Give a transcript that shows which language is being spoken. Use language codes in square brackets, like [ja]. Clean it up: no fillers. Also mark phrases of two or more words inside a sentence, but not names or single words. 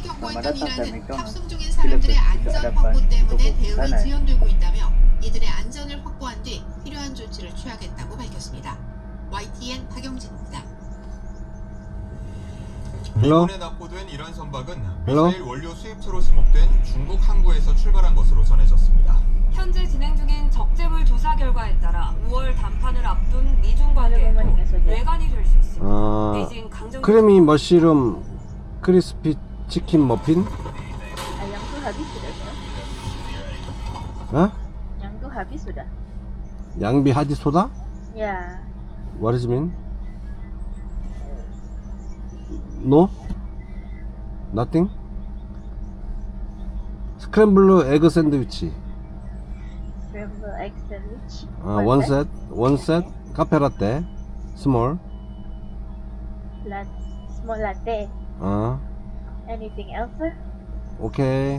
[ko] 있던 [ms] datang ke [ko] 이란은 McDonald's, 탑승 중인 사람들의 [ms] tidak [ko] 안전 [ms] dapat [ko] 확보 때문에 [ms] cukup [ko] 대응이 [ms] sana. [ko] 지연되고 있다며 이들의 안전을 확보한 뒤 필요한 조치를 취하겠다고 밝혔습니다. YTN 박영진입니다. 미군에 납포된 이란 선박은 헬로? 미사일 원료 수입처로 지목된 중국 항구에서 출발한 것으로 전해졌습니다. 현재 진행 중인 적재물 조사 결과에 따라 5월 담판을 앞둔 미중 관계에도 뇌관이 될 수 있습니다. 아, 베이징 강정 크리미 머쉬룸 크리스피 치킨 머핀? [ms] Yang tu habis sudah kan? [ko] 어? [ms] Yang tu habis sudah. 양비 하디 소다? Ya. [en] What does it mean? No? Nothing? [ko] 스크램블 에그 샌드위치. [en] Scrambled egg sandwich. [ko] 원 셋. 카페 라떼. 스몰. [en] Small latte. Anything else, sir? [ko] 오케이.